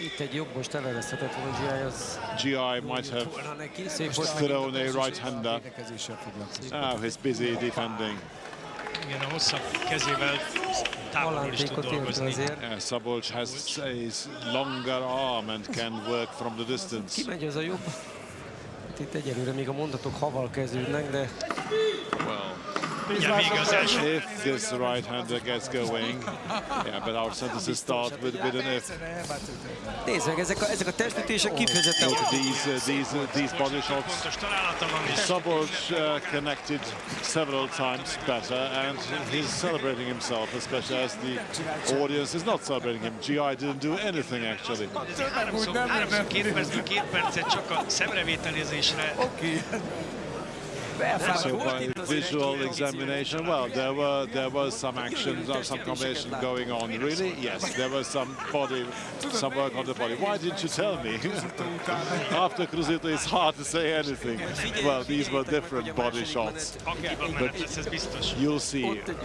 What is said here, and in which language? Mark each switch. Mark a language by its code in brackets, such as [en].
[hu] Itt egy jobbos leverezhetett volna GI, az... [en] GI might have thrown a right-hander. Now he's busy defending. [hu] Igen, a hosszabb kezével távolról is tud dolgozni. [en] Szabolcs has a longer arm and can work from the distance. [hu] Kimegy az a jobb. Itt egyelőre még a mondatok haval kezdődnek, de... [en] If this right-hander gets going, yeah, but our sentences start with an if. [hu] Nézd meg, ezek a testütések kifejezetten... [en] These body shots. Szabolcs connected several times better, and he's celebrating himself, especially as the audience is not celebrating him. GI didn't do anything actually. [hu] 2 percet csak a szemrevételezésre. [en] So by visual examination, well, there was some action, some combination going on. Really? Yes, there was some work on the body. Why didn't you tell me? After Cruzito, it's hard to say anything. Well, these were different body shots, but you'll see.